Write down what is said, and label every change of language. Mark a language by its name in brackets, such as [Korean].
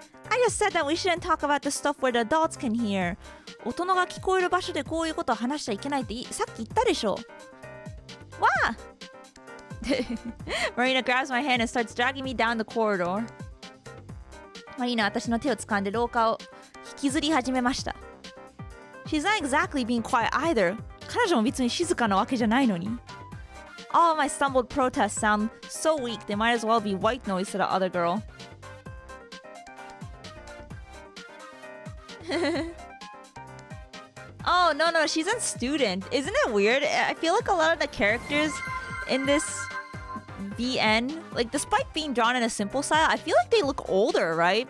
[English] I just said that we shouldn't talk about the stuff where the adults can hear. [Japanese] 大人が聞こえる場所でこういうことを話しちゃいけないってさっき言ったでしょ。 [English] わあMarina grabs my hand and starts dragging me down the corridor. [Japanese] マリーナは私の手を掴んで廊下を引きずり始めました。 [English] She's not exactly being quiet either. [Japanese] 彼女も別に静かなわけじゃないのに。 [English] All of my stumbled protests sound so weak they might as well be white noise to the other girl. Oh, no, she's a student. Isn't it weird? I feel like a lot of the characters in this VN, like despite being drawn in a simple style, I feel like they look older, right?